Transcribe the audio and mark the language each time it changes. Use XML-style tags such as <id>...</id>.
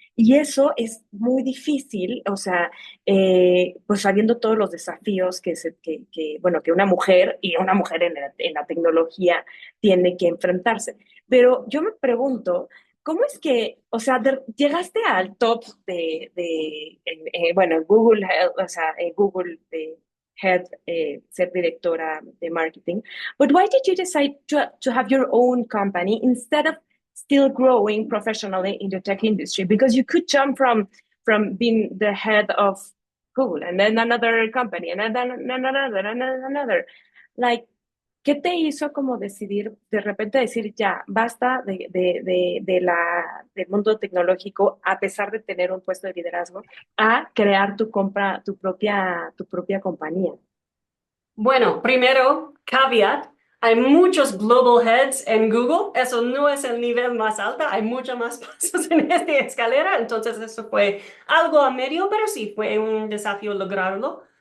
<es>Y eso es muy difícil, o sea, pues sabiendo todos los desafíos bueno, que una mujer y una mujer en la tecnología tiene que enfrentarse. Pero yo me pregunto, ¿cómo es que, o sea, llegaste al top bueno, en Google, o sea, en Google head, ser directora de marketing.</es> <en>But why did you decide to have your own company instead of still growing professionally in the tech industry? Because you could jump from being the head of Google and then another company and then another.</en> <es>Like, ¿qué te hizo como decidir, de repente decir, ya, basta del mundo tecnológico, a pesar de tener un puesto de liderazgo, a crear tu propia compañía? Bueno, primero, caveat, hay muchos global heads en Google, eso no es el nivel más alto, hay muchos más pasos en esta escalera, entonces eso fue algo a medio, pero sí, fue un desafío lograrlo.</es>